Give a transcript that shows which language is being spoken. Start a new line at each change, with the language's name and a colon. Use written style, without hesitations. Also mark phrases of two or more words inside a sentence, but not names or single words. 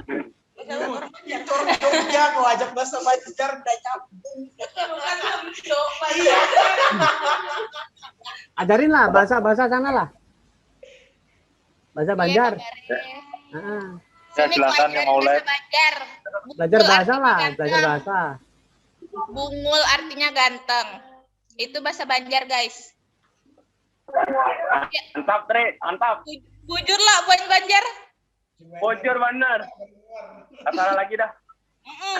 Indonesian: Jogja kau ajak bahasa Banjar udah nyambung. Ajarin lah bahasa sana lah. Bahasa Banjar. Silakan yang mau live. Belajar bahasa lah, belajar bahasa. Bungul artinya ganteng. Itu bahasa Banjar, guys. Mantap, Tre. Mantap. Bujur lah buat Banjar. Bocor benar. Salah lagi dah.